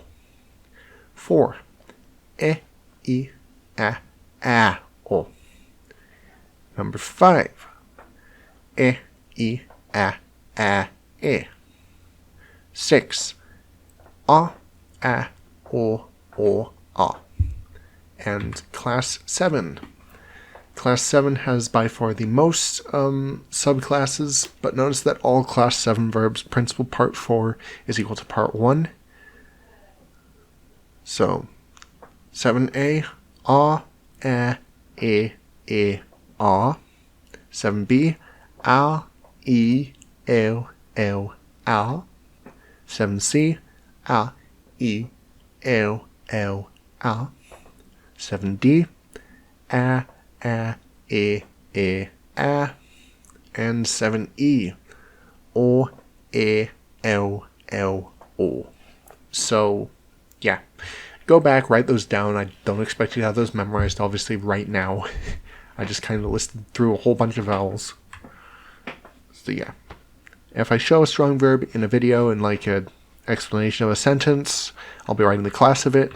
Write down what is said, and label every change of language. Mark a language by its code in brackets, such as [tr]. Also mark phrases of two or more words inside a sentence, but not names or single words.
[en] 4, E, I, A, O. Number 5, E, I, A, E. 6, A, O, A. And class 7. Class 7 has by far the most subclasses, but notice that all class 7 verbs, principal part 4 is equal to part 1. So, 7a, a, e, a. 7b, a, I, a. 7c, a, I, a. 7d, a, e, a. And 7e, o, e, o. So, yeah. Go back, write those down. I don't expect you to have those memorized, obviously, right now. I just kind of listed through a whole bunch of vowels. So, yeah. If I show a strong verb in a video and like an explanation of a sentence, I'll be writing the class of it.